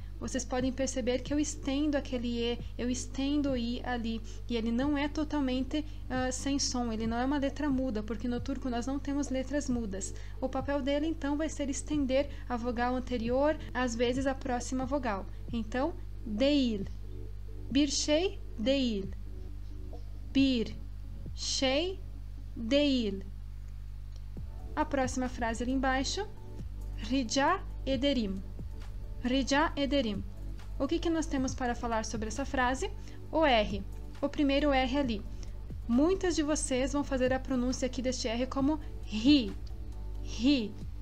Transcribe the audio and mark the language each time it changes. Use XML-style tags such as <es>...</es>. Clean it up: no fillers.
<pt>Vocês podem perceber que eu estendo aquele E, eu estendo o I ali, e ele não é totalmente sem som, ele não é uma letra muda, porque no turco nós não temos letras mudas. O papel dele, então, vai ser estender a vogal anterior, às vezes a próxima vogal.</pt> <tr>Então, değil, bir şey değil, bir şey değil.</tr> <pt>A próxima frase ali embaixo, rica ederim.</pt> <tr>Rica ederim.</tr> <pt>O que nós temos para falar sobre essa frase? O R. O primeiro R ali. Muitas de vocês vão fazer a pronúncia aqui deste R como ri. Ri.</pt>